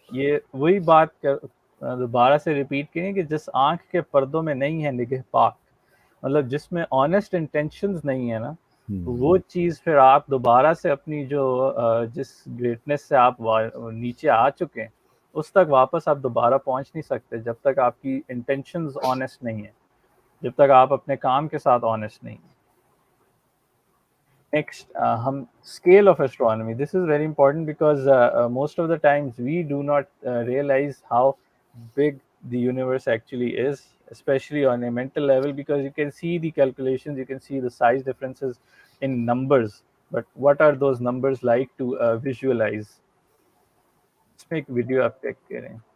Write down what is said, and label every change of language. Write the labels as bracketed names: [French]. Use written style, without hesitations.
[Urdu] یہ وہی بات دوبارہ سے ریپیٹ کریں کہ جس آنکھ کے پردوں میں نہیں ہے نگہ پاک، مطلب جس میں آنیسٹ انٹینشنز نہیں ہے نا، وہ چیز پھر آپ دوبارہ سے اپنی جو جس گریٹنس سے آپ نیچے آ چکے ہیں اس تک واپس آپ دوبارہ پہنچ نہیں سکتے جب تک آپ کی انٹینشنز آنیسٹ نہیں ہیں، جب تک آپ اپنے کام کے ساتھ آنیسٹ نہیں ہیں. [English] Next, scale of astronomy. This is very important because most of the times we do not realize how big the universe actually is, especially on a mental level, because you can see the calculations, you can see the size differences in numbers. But what are those numbers like to visualize? [Urdu] اس میں ایک video آپ check کریں.